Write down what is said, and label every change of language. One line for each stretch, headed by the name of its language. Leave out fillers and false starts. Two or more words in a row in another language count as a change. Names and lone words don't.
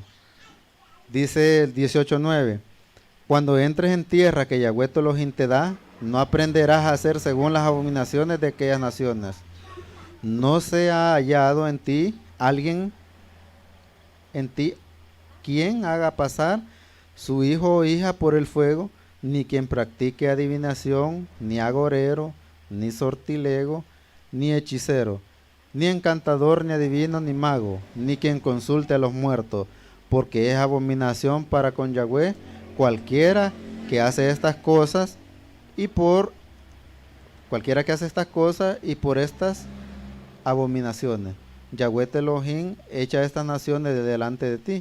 Spanish: Dice el 18:9, cuando entres en tierra que Yahweh tu Elohim te da, no aprenderás a hacer según las abominaciones de aquellas naciones. No se ha hallado en ti alguien, en ti, quien haga pasar su hijo o hija por el fuego, ni quien practique adivinación, ni agorero, ni sortilego, ni hechicero, ni encantador, ni adivino, ni mago, ni quien consulte a los muertos, porque es abominación para con Yahweh cualquiera que hace estas cosas, y por cualquiera que hace estas cosas y por estas abominaciones. Yahweh tu Elohim echa estas naciones de delante de ti.